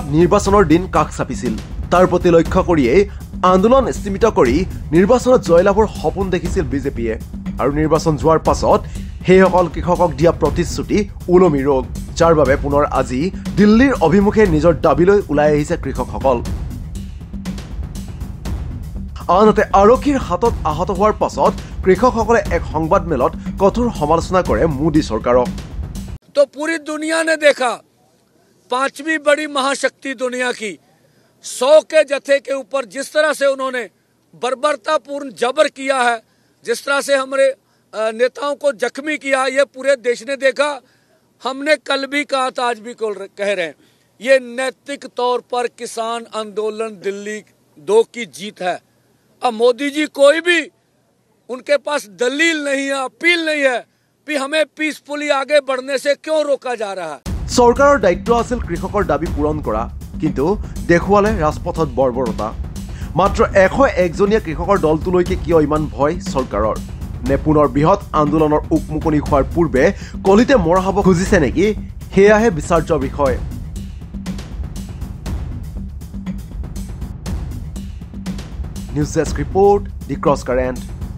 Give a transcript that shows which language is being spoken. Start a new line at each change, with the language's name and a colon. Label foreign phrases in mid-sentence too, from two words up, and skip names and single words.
Assamese: নিৰ্বাচনৰ দিন কাষ চাপিছিল তাৰ প্ৰতি লক্ষ্য কৰিয়েই আন্দোলন স্থিমিত কৰি নিৰ্বাচনত জয়লাভৰ সপোন দেখিছিল বিজেপিয়ে আৰু নিৰ্বাচন যোৱাৰ পাছত সেইসকল কৃষকক দিয়া প্ৰতিশ্ৰুতি উলমি ৰল যাৰ বাবে পুনৰ আজি দিল্লীৰ অভিমুখে নিজৰ দাবীলৈ ওলাই আহিছে কৃষকসকল আনহাতে আৰক্ষীৰ হাতত আহত হোৱাৰ পাছত কৃষকসকলে এক সংবাদমেলত কঠোৰ সমালোচনা কৰে মোদী চৰকাৰক
Hindi: तो पूरी दुनिया ने देखा पांचवी बड़ी महाशक्ति दुनिया की 100 के जत्थे के ऊपर जिस तरह से उन्होंने बर्बरतापूर्ण जबर किया है जिस तरह से हमारे नेताओं को जख्मी किया ये पूरे देश ने देखा हमने कल भी कहा था आज भी कह रहे हैं ये नैतिक तौर पर किसान आंदोलन दिल्ली 2 की जीत है अब मोदी जी कोई भी उनके पास दलील नहीं है अपील नहीं है हमें पीसफुली आगे बढ़ने से क्यों रोका जा रहा है
Assamese: চৰকাৰৰ দায়িত্ব আছিল কৃষকৰ দাবী পূৰণ কৰা কিন্তু দেখুৱালে ৰাজপথত বৰ্বৰতা মাত্ৰ 101 জনীয়া কৃষকৰ দলটোলৈকে কিয় ইমান ভয় চৰকাৰৰ নে পুনৰ বৃহৎ আন্দোলনৰ উকমুকনি হোৱাৰ পূৰ্বে কলিতে মৰা হ'ব খুজিছে নেকি সেয়াহে বিচাৰ্য বিষয়
English: news desk report
Assamese: দি ক্ৰছ কাৰেণ্ট